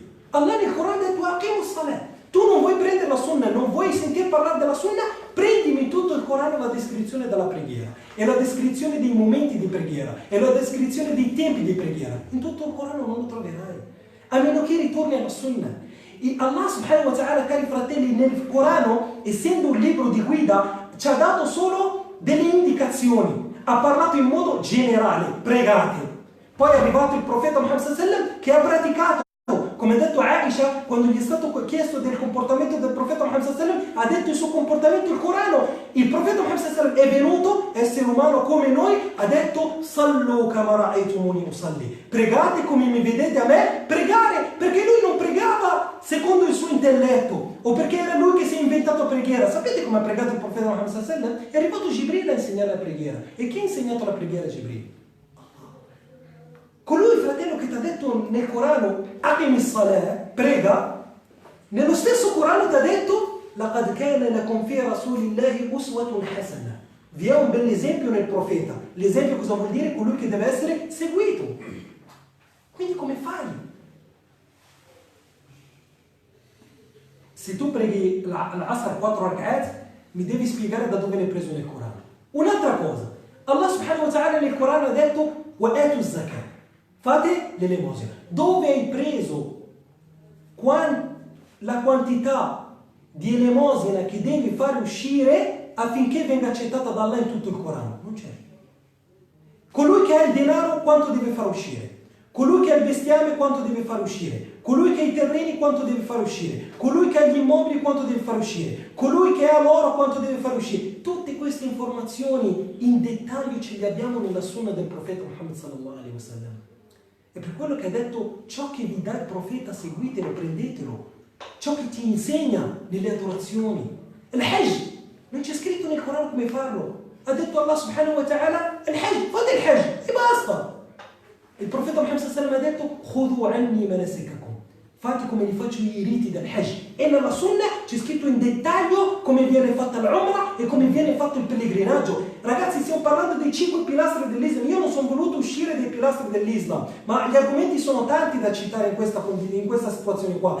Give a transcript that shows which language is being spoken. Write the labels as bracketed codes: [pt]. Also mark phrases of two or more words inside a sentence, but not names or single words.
[it] Allah nel Corano ha detto [ar] أقيموا الصلاة. [it] Tu non vuoi prendere la sunna, non vuoi sentire parlare della sunna, prendimi in tutto il Corano la descrizione della preghiera, e la descrizione dei momenti di preghiera, e la descrizione dei tempi di preghiera. In tutto il Corano non lo troverai, a meno che ritorni alla sunna. E Allah [ar] سبحانه وتعالى, [it] cari fratelli, nel Corano, essendo un libro di guida, ci ha dato solo delle indicazioni. Ha parlato in modo generale, pregate. Poi è arrivato il profeta Muhammad [ar] صلى الله عليه وسلم [it] che ha praticato. Come ha detto Aisha, quando gli è stato chiesto del comportamento del profeta Muhammad [ar] صلى الله عليه وسلم, [it] ha detto il suo comportamento il Corano. Il profeta Muhammad [ar] صلى الله عليه وسلم [it] è venuto, essere umano come noi, ha detto [ar] صلوا كما رأيتموني أصلي. [it] Pregate come mi vedete a me pregare, perché lui non pregava secondo il suo intelletto, o perché era lui che si è inventato preghiera. Sapete come ha pregato il profeta Muhammad [ar] صلى الله عليه وسلم? [it] È arrivato Gibril a insegnare la preghiera. E chi ha insegnato la preghiera a Gibril? Colui, fratello, che ti ha detto nel Corano [ar] أقيمي الصلاة, [it] prega, nello stesso Corano ti ha detto [ar] لقد كان لكم في رسول الله أسوة حسنة. [it] Vi è un bell'esempio nel profeta. L'esempio cosa vuol dire? Colui che deve essere seguito. Quindi come fai? Se tu preghi l'Asr 4 rak'at, mi devi spiegare da dove l'hai preso nel Corano. Un'altra cosa, Allah [ar] سبحانه وتعالى [it] nel Corano ha detto [ar] وآتوا الزكاة. [it] Fate l'elemosina. Dove hai preso la quantità di elemosina che devi fare uscire affinché venga accettata da Allah in tutto il Corano? Non c'è. Colui che ha il denaro quanto deve far uscire? Colui che ha il bestiame quanto deve far uscire? Colui che ha i terreni quanto deve far uscire? Colui che ha gli immobili quanto deve far uscire? Colui che ha l'oro quanto deve far uscire? Tutte queste informazioni in dettaglio ce le abbiamo nella sunna del profeta Muhammad [ar] صلى الله عليه وسلم. [it] E per quello che ha detto, ciò che vi dà il profeta seguitelo, prendetelo. Ciò che ti insegna nelle adorazioni. Il Hajj, non c'è scritto nel Corano come farlo. Ha detto Allah [ar] سبحانه وتعالى, [it] il Hajj, fate il Hajj e basta. Il profeta Muhammad [ar] صلى الله عليه وسلم [it] ha detto [ar] خذوا عني مناسككم, [it] fate come li faccio i riti del Hajj. E nella sunna c'è scritto in dettaglio come viene fatta l'Umrah e come viene fatto il pellegrinaggio. Ragazzi, stiamo parlando dei 5 pilastri dell'Islam. Io non sono voluto uscire dai pilastri dell'Islam, ma gli argomenti sono tanti da citare in questa situazione qua.